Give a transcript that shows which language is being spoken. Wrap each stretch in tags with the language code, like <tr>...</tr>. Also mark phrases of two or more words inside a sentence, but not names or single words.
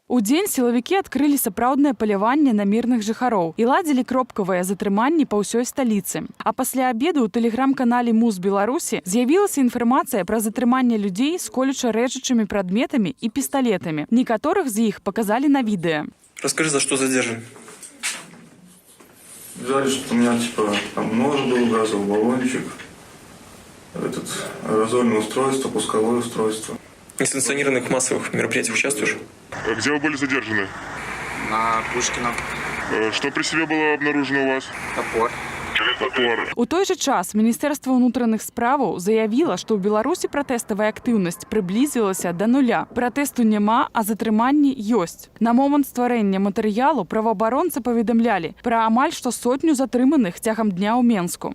<be>Удзень сілавікі адкрылі сапраўднае паляванне на мірных жыхароў і ладзілі кропкавыя затрыманні па ўсёй сталіцы. А пасля абеду ў тэлеграм-канале «Муз Беларусі» з'явілася інфармацыя пра затрыманне людзей з колюча-рэчачымі прадметамі і пісталетамі. Некаторых з іх показалі на відэа.</be> <ru>Расскажи, за что задержан? Взяли, что у меня там нож был, газовый баллончик, аэрозольное устройство, пусковое устройство. В несанкционированных массовых мероприятиях участвуешь? Где вы были задержаны? На Пушкина. Что при себе было обнаружено у вас? Топор.</ru> <be>У той жа час Міністэрства ўнутраных справаў заявіла, што ў Беларусі пратэставая актыўнасць прыблізілася да нуля. Пратэсту няма, а затрыманні ёсць. На момант стварэння матэрыялу праваабаронцы паведамлялі пра амаль што сотню затрыманых цягам дня ў Менску.</be>